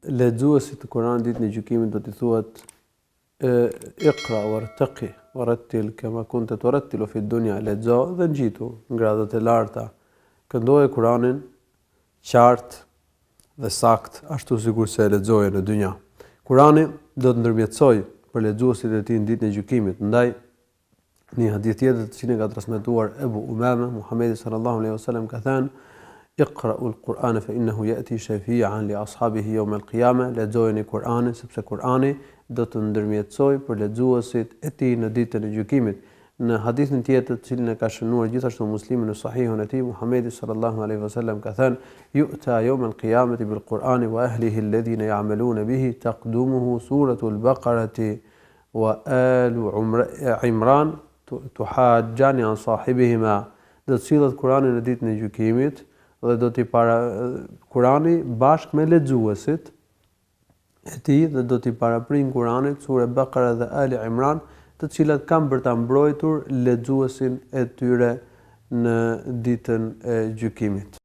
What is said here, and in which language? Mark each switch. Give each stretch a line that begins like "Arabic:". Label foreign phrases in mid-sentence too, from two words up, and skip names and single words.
Albanian: lexuesit të Kuranit ditën e gjykimit do t'i thuhet
Arabic: اقرأ وارتق ورتل كما كنت ترتل في الدنيا,
Albanian: lexo dhe ngjitu në gradat e larta, këndoje Kuranin qartë dhe sakt ashtu sikur se e lexoje në dynja. Kurani do të ndërmjetësoj për lexuesit e tij në ditën e gjykimit. Ndaj një hadith tjetër të cilin ka transmetuar Ebu Umama, Muhamedi
Arabic: صلى الله عليه وسلم
Albanian: ka thënë:
Arabic: "اقرءوا القرآن فإنه يأتي شفيعا لأصحابه يوم القيامة."
Albanian: Lexojeni Kur'anin sepse Kur'ani do të ndërmjetësoj për lexuesit e tij në ditën e gjykimit. Në hadithin tjetër të cilin e ka shënuar gjithashtu Muslimi në Sahihun e tij, Muhamedi
Arabic: صلى الله عليه وسلم
Albanian: ka thënë:
Arabic: "يؤتى يوم القيامة بالقرآن وأهله الذين يعملون به تقدمه سورة البقرة وآل عمران تحاجان عن صاحبهما."
Albanian: Do të sillet Kurani në ditën e gjykimit dhe do t'i Kurani bashkë me lexuesit e tij dhe do t'i paraprin Kuranit sura Baqara dhe Ali Imran, të cilat kanë për ta mbrojtur lexuesin e tyre në ditën e gjykimit.